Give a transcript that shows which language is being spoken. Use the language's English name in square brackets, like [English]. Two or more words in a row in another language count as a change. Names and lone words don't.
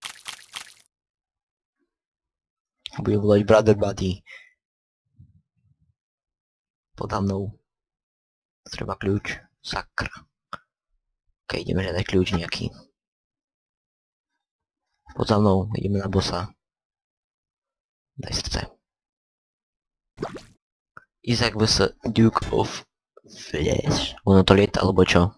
[Slovak] Budem volať Brother Buddy. Podá mnou. Treba kľúč. Sakra. Ok, ideme hľadať kľúč nejaký. Pod za mnou, ideme na bossa. Daj srdce. Isaac vs. Duke of Flash. Ono to lieta, alebo čo?